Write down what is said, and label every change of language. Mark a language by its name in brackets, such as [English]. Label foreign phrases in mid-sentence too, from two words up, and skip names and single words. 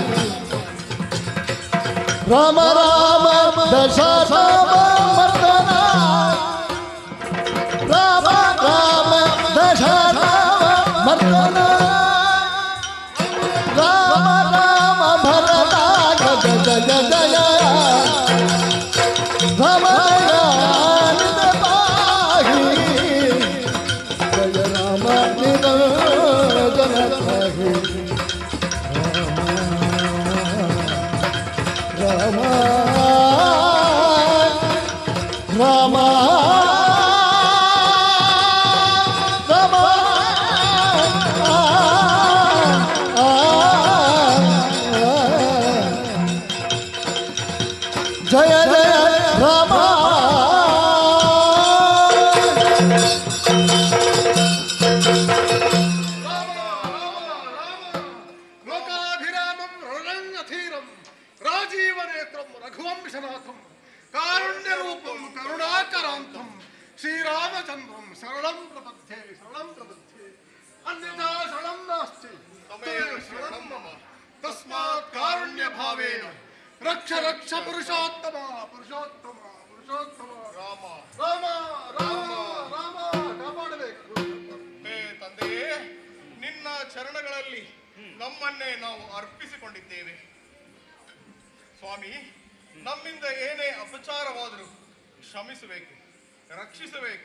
[Sanskrit] ರಾಮ ರಾಮ ದಶರಾಮ ಮರ್ದನ ರಾಮ ರಾಮ ದಶರಾಮ ಮರ್ದನ ರಾಮ ರಾಮ ಭರತ ಗಜ ಜಯ ಜಯ ರಾಮ ನಿದ ಪಾಹಿ ಜಯ ರಾಮ ನಿದ ಜನ ಪಾಹಿ ರಾಮ ರಾಮ ರಾಮ ಜಯ ಜಯ ರಾಮ ಲೋಕಾಭಿರಾಮಂ ರಣರಂಗಧೀರಂ ರಾಜೀವನೇತ್ರಂ ರಘುವಂಶನಾಥಂ ಕಾರುಣ್ಯರೂಪಂ ಕರುಣಾಕರಾಂತಂ ಶ್ರೀರಾಮಚಂದ್ರಂ ಶರಣಂ ಪ್ರಪದ್ಯೆ ಅನ್ಯಥಾ ಶರಣಂ ನಾಸ್ತಿ ತಮೇವ ಶರಣಂ ಮಮ ತಸ್ಮಾತ್ ಕಾರುಣ್ಯ ಭಾವೇನ ರಕ್ಷ ರಕ್ಷ ಪುರುಷೋತ್ತಮ ಪುರುಷೋತ್ತಮ ಪುರುಷೋತ್ತಮ ರಾಮ ರಾಮ ರಾಮ ರಾಮ ಕಾಪಾಡಬೇಕು. [Kannada] ಹೇ ತಂದೆಯೇ, ನಿನ್ನ ಚರಣಗಳಲ್ಲಿ ನಮ್ಮನ್ನೇ ನಾವು ಅರ್ಪಿಸಿಕೊಂಡಿದ್ದೇವೆ. ಸ್ವಾಮಿ, ನಮ್ಮಿಂದ ಏನೇ ಅಪಚಾರವಾದರೂ ಕ್ಷಮಿಸಬೇಕು, ರಕ್ಷಿಸಬೇಕು.